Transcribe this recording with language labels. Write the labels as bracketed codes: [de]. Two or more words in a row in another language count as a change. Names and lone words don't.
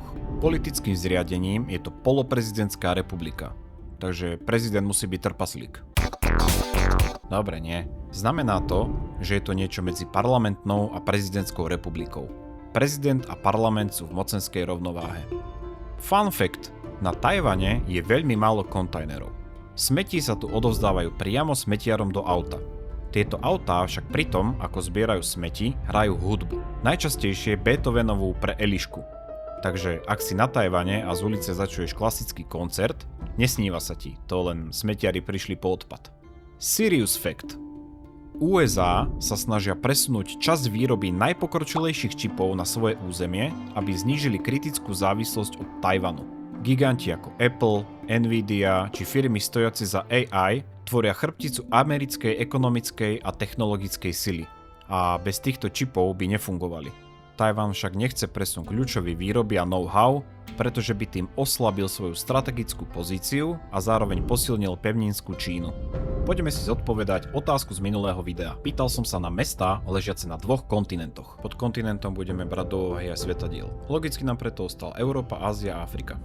[sk] Politickým zriadením je to poloprezidentská republika, takže prezident musí byť trpaslík. Dobre, nie. Znamená to, že je to niečo medzi parlamentnou a prezidentskou republikou. Prezident a parlament sú v mocenskej rovnováhe. [en] Fun fact, [sk] na Tajvane je veľmi málo kontajnerov. Smeti sa tu odovzdávajú priamo smetiarom do auta. Tieto autá však pri tom, ako zbierajú smeti, hrajú hudbu. Najčastejšie Beethovenovú pre Elišku. Takže ak si na Tajvane a z ulice začuješ klasický koncert, nesníva sa ti, to len smetiari prišli po odpad. [en] Serious fact. [sk] USA sa snažia presunúť časť výroby najpokročilejších čipov na svoje územie, aby znížili kritickú závislosť od Tajvanu. Giganti ako Apple, Nvidia či firmy stojace za AI tvoria chrbticu americkej ekonomickej a technologickej sily a bez týchto čipov by nefungovali. Tajvan však nechce presun kľúčovej výroby a know-how, pretože by tým oslabil svoju strategickú pozíciu a zároveň posilnil pevninskú Čínu. Poďme si zodpovedať otázku z minulého videa. Pýtal som sa na mestá ležiace na 2 kontinentoch. Pod kontinentom budeme brať do úvahy aj svetadiel. Logicky nám preto ostal Európa, Ázia a Afrika.